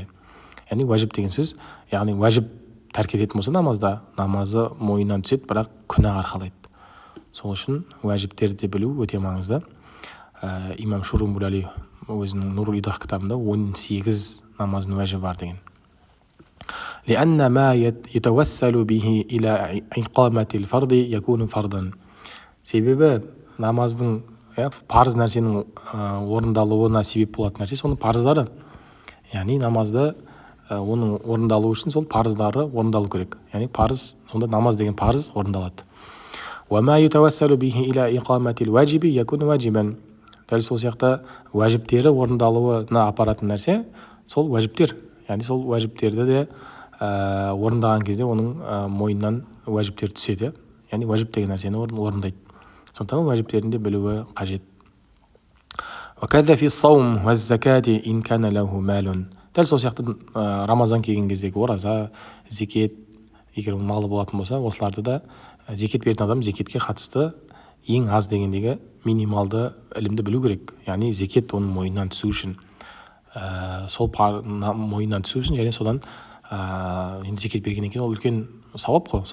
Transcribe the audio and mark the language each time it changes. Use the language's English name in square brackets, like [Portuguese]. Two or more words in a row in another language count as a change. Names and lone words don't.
[Kazakh] Яғни уәжіп деген сөз, яғни уәжіп тәрк ететін болса намазда, намазы мойнынан түседі, бірақ күнә арқалайды. Сол үшін уәжіптерді білу өте маңызды. Имам Шурумбулали өзінің Нурул Идах кітабында 18 намаздың уәжібі бар деген. [Arabic] لأن ما يتوسل به إلى إقامة الفرض يكون فرضا. [Kazakh] Себебі намаздың парыз нәрсенің орындалуына себеп болатын нәрсе соның парыздары. Яғни намазда оның орындалуы үшін сол парыздары орындалу керек. Яғни парыз, сонда намаз деген парыз орындалады. [Arabic] وما يتوسل به إلى إقامة الواجب يكون واجبا. [Kazakh] Дәл сол сияқты уәжіптері орындалуына апаратын нәрсе сол уәжіптер. Яғни сол уәжіптерді де орындаған кезде оның мойнынан уәжіптер түседі. Яғни уәжіп деген нәрсені орындайды. Сондықтан уәжіптерін де білуі қажет. [Arabic] وكذا في الصوم والزكاة إن كان له مال. [Kazakh] Дәл сол сияқты Рамазан келген кездегі ораза, зекет, егер малы болатын болса, осыларды да зекет беретін адам зекетке қатысты ең аз дегендегі минималды ілімді білу керек. Яғни зекет оның мойнынан түсу үшін, сол мойнынан түсу үшін, және содан енді зекет бергеннен кейін ол үлкен сауап қой.